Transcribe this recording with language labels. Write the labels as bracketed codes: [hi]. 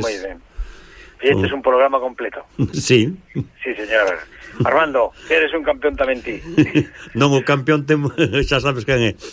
[es] Muy bien. Y este es un programa completo. Sí. Sí, señor. [gl] Armando, eres un campeón tamén ti. Non, o campeón xa sabes quen é.